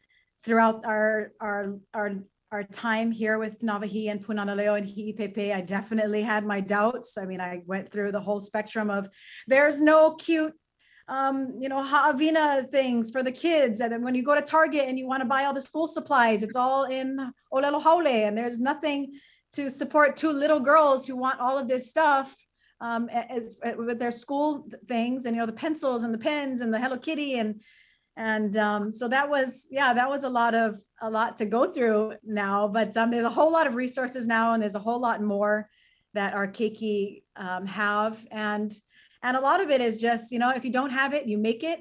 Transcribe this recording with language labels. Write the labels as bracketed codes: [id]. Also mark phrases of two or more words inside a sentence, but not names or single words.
[en] I mean, I definitely, throughout our our time here with Navahi and Punana Leo and Hi'ipepe, I definitely had my doubts. I mean, I went through the whole spectrum of there's no cute ha'avina things for the kids. And then when you go to Target and you want to buy all the school supplies, it's all in [haw] ʻŌlelo haole, [en] and there's nothing to support two little girls who want all of this stuff with their school things, and the pencils and the pens and the Hello Kitty, and so that was a lot to go through now. But there's a whole lot of resources now, and there's a whole lot more that our keiki have, and a lot of it is just, if you don't have it, you make it.